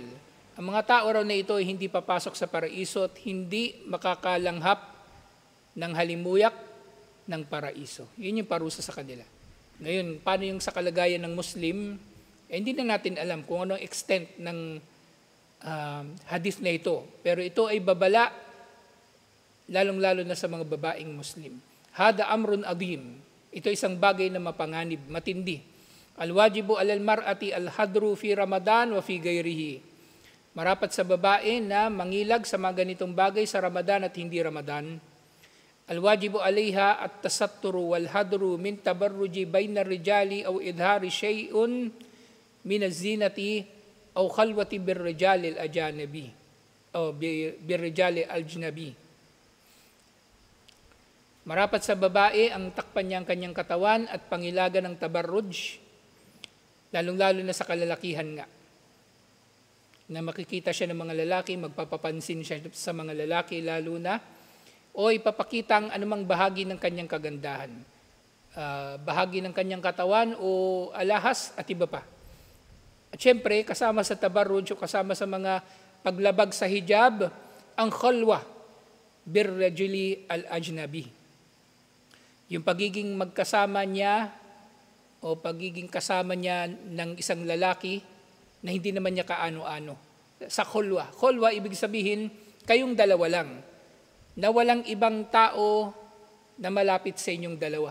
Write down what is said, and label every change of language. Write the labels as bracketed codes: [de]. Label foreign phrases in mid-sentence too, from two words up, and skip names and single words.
[tl] Ang mga tao raw na ito ay hindi papasok sa paraiso at hindi makakalanghap ng halimuyak ng paraiso. Yun yung parusa sa kanila. Ngayon, paano yung sa kalagayan ng Muslim? Hindi na natin alam kung ano ang extent ng hadith na ito. Pero ito ay babala, lalong-lalo na sa mga babaeng Muslim. [ar] هذا أمر عظيم. [tl] Ito isang bagay na mapanganib, matindi. [ar] الواجب على المرأة الحذر في رمضان وفي غيره. [tl] Marapat sa babae na mangilag sa mga ganitong bagay sa Ramadan at hindi Ramadan. [ar] الواجب عليها التستر والحذر من التبرج بين الرجال أو إظهار شيء من الزينة أو الخلوة بالرجال الأجنبي أو بالرجال الأجنبي. [tl] Marapat sa babae ang takpan niya ang kanyang katawan at pangilagan ng tabarruj, lalong-lalo na sa kalalakihan nga. Na makikita siya ng mga lalaki, magpapapansin siya sa mga lalaki lalo na, o ipapakita ang anumang bahagi ng kanyang kagandahan. Bahagi ng kanyang katawan o alahas at iba pa. At syempre, kasama sa tabarruj o kasama sa mga paglabag sa hijab, ang [ar] الخلوة بالرجل الأجنبي. [tl] Yung pagiging magkasama niya o pagiging kasama niya ng isang lalaki na hindi naman niya kaano-ano. Sa khulwa. Khulwa, ibig sabihin, kayong dalawa lang. Na walang ibang tao na malapit sa inyong dalawa.